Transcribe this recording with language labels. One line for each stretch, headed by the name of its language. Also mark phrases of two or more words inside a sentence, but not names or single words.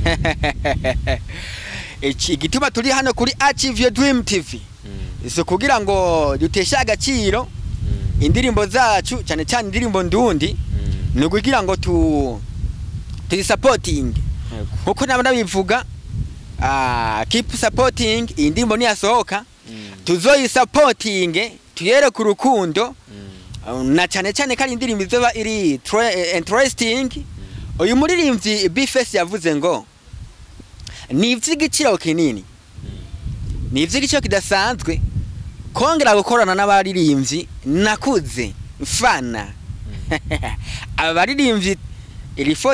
Rundi: iki gituma turi hano kuri Achieve Your Dream TV iso kugira ngo dutesha agaciro indirimbo zacu cyane cyane indirimbo ndundi no kugira ngo turi supporting uko nabana bivuga
English: keep supporting
Rundi: indirimbo ni yasohoka tuzoyi supporting tuyere ku rukundo na cyane cyane kandi indirimbo izoba iri interesting uyu muririmbyi Bface yavuze ngo ni ivy'igiciro kinini ni ivy'igiciro kidasanzwe kongera gukorana n'abaririmbyi nakuze fana abaririmbyi
French: il faut